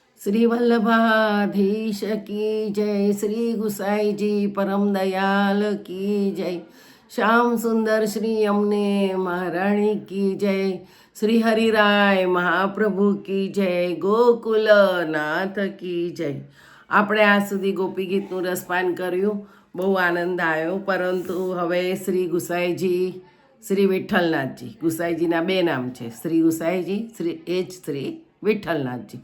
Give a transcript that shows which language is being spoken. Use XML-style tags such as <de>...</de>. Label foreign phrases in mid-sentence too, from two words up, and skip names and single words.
<hi>श्री वल्लभाधीश की जय। श्री गुसाई जी परम दयाल की जय। श्याम सुंदर श्री यमुने महाराणी की जय। श्री हरिराय महाप्रभु की जय। गोकुल नाथ की जय।</hi> <gu>આપણે આ સુધી ગોપી ગીતનું રસપાન કર્યું, બહુ આનંદ આવ્યો। પરંતુ હવે શ્રી ગુસાઈજી, શ્રી વિઠ્ઠલનાથજી, ગુસાઈજીના બે નામ છે, શ્રી ગુસાઈજી, શ્રી એ જ શ્રી વિઠ્ઠલનાથજી।</gu>